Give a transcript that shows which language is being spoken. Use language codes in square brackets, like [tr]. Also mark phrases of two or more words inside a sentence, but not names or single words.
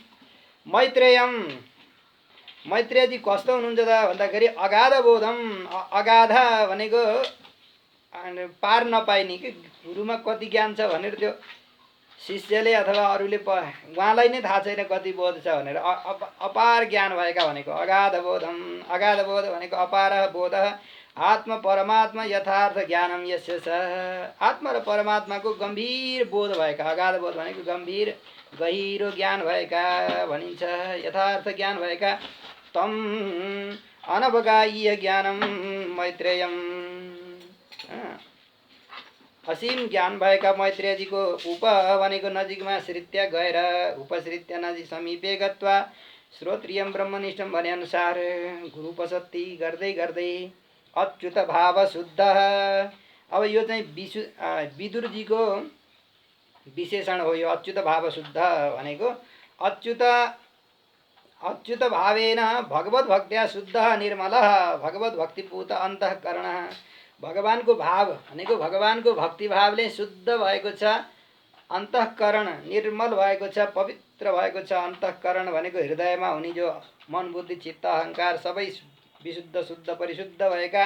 [ne] मैत्रेयजी कस्तो हुनुहुन्छ त भन्दाखेरि [sa] अगाध बोधम, [ne] अगाध भनेको पार नपाइने कि गुरुमा कति ज्ञान छ भनेर त्यो शिष्यले अथवा अरूले उहाँलाई नै थाहा छैन कति बोध छ भनेर। अपार ज्ञान भएका भनेको [sa] अगाध बोधम। [ne] अगाध बोध भनेको अपार बोध [sa] आत्म परमात्मा यथार्थ ज्ञानम यस्य [ne] छ। आत्मा र परमात्माको गम्भीर बोध भएका, अगाध बोध भनेको गम्भीर गहिरो ज्ञान भएका भनिन्छ, यथार्थ ज्ञान भएका। [sa] तम अनवगाह्य ज्ञानम मैत्रेयम, [ne] असीम ज्ञान भएका मैत्रेयजीको उप भनेको नजिकमा श्रित्य गएर, उपश्रित्य नजिक [sa] समीपे गत्वा श्रोत्रियम ब्रह्मनिष्ठम [ne] भने अनुसार गुरुपसत्ति गर्दै गर्दै अच्युत भाव शुद्ध। अब यो चाहिँ विदुरजीको विशेषण हो यो अच्युत भाव शुद्ध भनेको। [sa] अच्युत अच्युत भावेन भगवत भक्त्या शुद्ध निर्मल भगवत भक्तिपूत अन्तःकरण। [ne] भगवानको भाव भनेको भगवानको भक्तिभावले शुद्ध भएको छ, अन्तःकरण निर्मल भएको छ, पवित्र भएको छ। अन्तःकरण भनेको हृदयमा हुने जो मन बुद्धि चित्त अहङ्कार सबै विशुद्ध शुद्ध परिशुद्ध भएका।